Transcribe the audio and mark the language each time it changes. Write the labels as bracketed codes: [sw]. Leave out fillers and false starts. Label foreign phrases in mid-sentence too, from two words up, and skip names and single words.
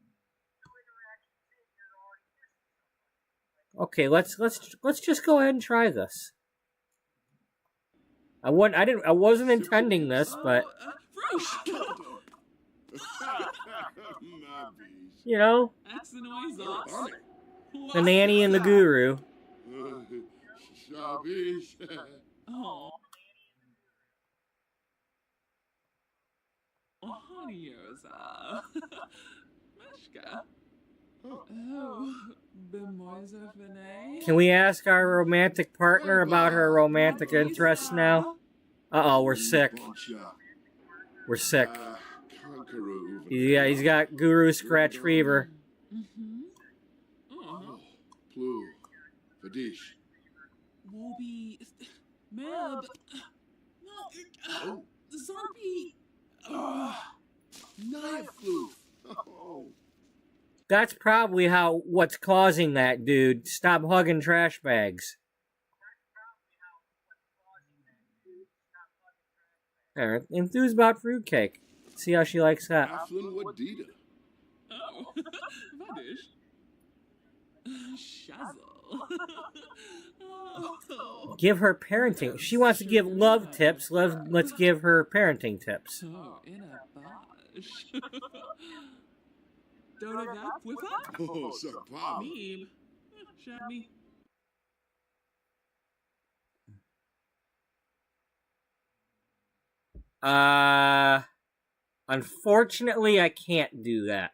[en] Okay, let's just go ahead and try this. I wasn't intending this, but you know, That's the noise off. the nanny and the guru. Shabish. Oh. Oh, honeyos. Meshka. Oh, Bemoisa Fene. Can we ask our romantic partner about her romantic interests now? Uh-oh, we're sick. We're sick. Yeah, he's got guru scratch fever. Oh. Plu. Fadish. Wobi. Meb. No. Zarpy. Knife floof. Oh. That's probably what's causing that, dude. Stop hugging trash bags. Alright, enthused about fruitcake. See how she likes that. Aflin Wadida. Oh. Vadish. Shazzle. Oh. Give her parenting. She wants to give love tips. Let's give her parenting tips. Oh, in a bosh. Don't have that with that? Oh, Sarpama. Meme. Shabby? Unfortunately, I can't do that.